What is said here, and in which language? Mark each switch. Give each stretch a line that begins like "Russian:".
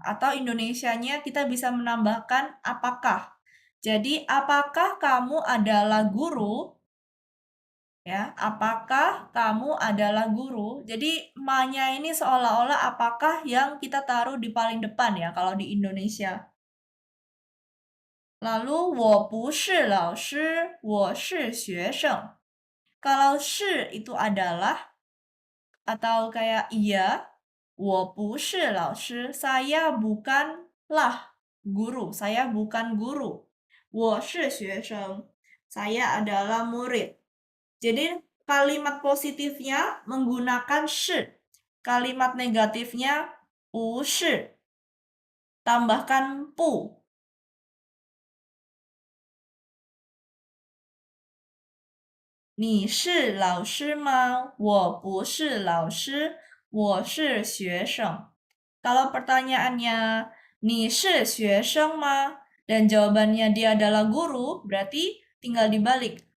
Indonesian: Atau Indonesianya kita bisa menambahkan apakah. Jadi, apakah kamu adalah guru? Ya, apakah kamu adalah guru? Jadi, ma-nya ini seolah-olah apakah yang kita taruh di paling depan ya kalau di Indonesia.
Chinese: Lalu, 我不是老师，我是学生.
Indonesian: Kalau 是 itu adalah atau kayak iya,
Chinese: 我不是老师,
Indonesian: saya bukanlah guru, saya bukan guru.
Chinese: 我是学生,
Indonesian: saya adalah murid. Jadi kalimat positifnya menggunakan 是, kalimat negatifnya 不是, tambahkan 不.
Chinese: 你是老师吗?我不是老师，我是学生.
Indonesian: Kalau pertanyaannya,
Chinese: 你是学生吗?
Indonesian: Dan jawabannya dia adalah guru, berarti tinggal dibalik.